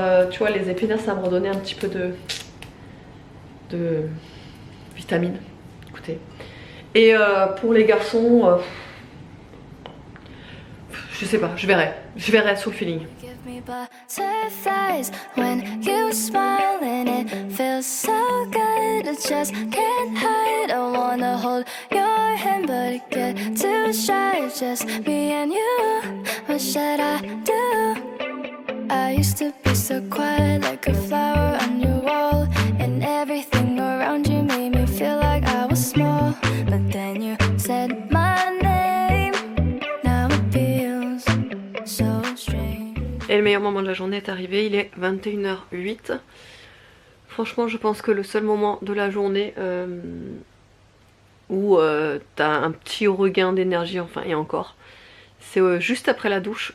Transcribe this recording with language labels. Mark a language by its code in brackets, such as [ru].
[fr] Tu vois, les épinards ça me redonnait un petit peu de vitamines. Écoutez. Et pour les garçons, je sais pas, je verrai sur le feeling. [en] Butterflies when you smile and it feels so good. I just can't hide. I wanna hold your hand, but it get too shy. Just me and you. What should I do? I used to be so quiet, like a flower on your wall, and everything around you made me feel like I was small. But then you said my name. Now it feels so strange. [fr] Et le meilleur moment de la journée est arrivé, il est 21h08. Franchement, je pense que le seul moment de la journée où t'as un petit regain d'énergie, enfin et encore, c'est juste après la douche.